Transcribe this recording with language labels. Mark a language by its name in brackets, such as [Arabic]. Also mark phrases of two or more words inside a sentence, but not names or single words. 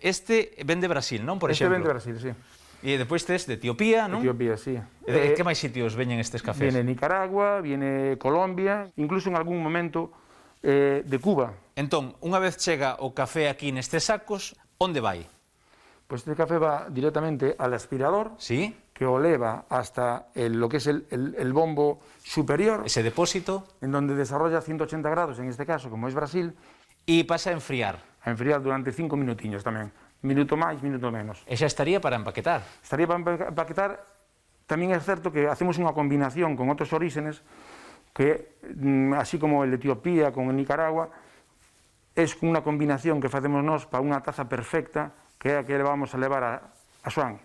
[Galician] Este ven de Brasil, non? Por exemplo. Este ven de Brasil, sí. E depois tes de Etiopía, non? Etiopía, sí. E que máis sitios veñen estes cafés? [Spanish] Viene Nicaragua, viene Colombia, incluso en algún momento de Cuba. [Galician] Entón, unha vez chega o café aquí nestes sacos, onde vai? [Spanish] Pues este café va directamente al aspirador, ¿Sí? [Galician] Que o leva [Spanish] hasta lo que es el bombo superior. Ese depósito. En donde desarrolla 180 grados, en este caso, como es Brasil. [Galician] E pasa a enfriar. A enfriar durante 5 minutiños tamén. Minuto máis, minuto menos. E xa estaría para empaquetar. Estaría para empaquetar. Tamén é certo que hacemos unha combinación con outros orígenes que, así como [Spanish] el de Etiopía con el Nicaragua, [Galician] es unha combinación que facemos nós para unha taza perfecta, que é a que vamos a levar a Xoan.